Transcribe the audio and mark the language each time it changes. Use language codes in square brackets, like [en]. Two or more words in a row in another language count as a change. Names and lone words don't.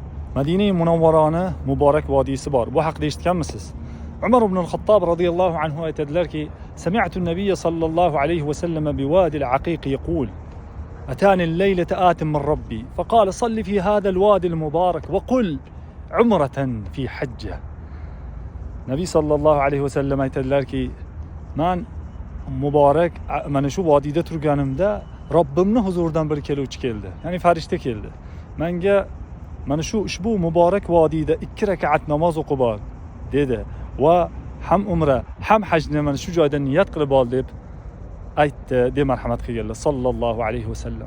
[uz] Madina-i Munawvarani muborak vodiysi bor. Bu haqida eshitganmisiz? [ar] Umar ibn al-Xattob رضي الله عنه aytadilarki: "سمعت النبي صلى الله عليه وسلم بوادي العقيق يقول: أتاني الليلة آت من ربي فقال صل في هذا الوادي المبارك وقل عمرة في حجة." [uz] Nabiy [ar] صلى الله عليه وسلم [uz] aytadilarki, men muborak mana shu vodiyda turganimda Robbimni huzuridan bir keluvchi keldi. Ya'ni farishta keldi. Menga mana shu ushbu muborak vodiyda 2 rakat namoz o'qib ol dedi va ham umra, ham hajni mana shu joyda niyat qilib ol deb aytdi, deb marhamat qilganlar [ar] صلى الله عليه وسلم.